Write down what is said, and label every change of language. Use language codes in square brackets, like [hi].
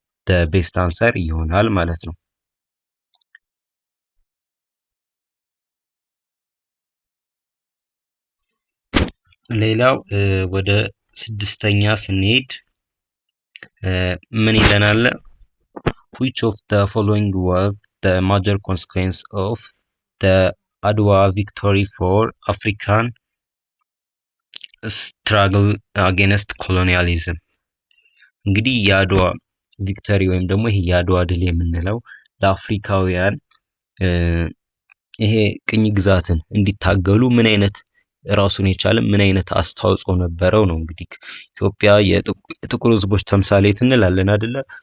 [en] the best answer [am] ይሆናል ማለት ነው። ሌላው ወደ ስድስተኛ ስንሄድ ምን ይለናል? [en] which of the following was the major consequence of the Adwa victory for African struggle against colonialism? [am] እንግዲህ የአድዋ ቪክተሪ ወይም ደግሞ ይሄ የአድዋ ድል የምንለው ለአፍሪካውያን ይሄ ቅኝ ግዛትን እንዲታገሉ ምን አይነት ራሱን የቻለ ምን አይነት አስተዋጽኦ ነበረው ነው። እንግዲህ ኢትዮጵያ የጥቁር ህዝቦች ተምሳሌት እንላለን አይደለ?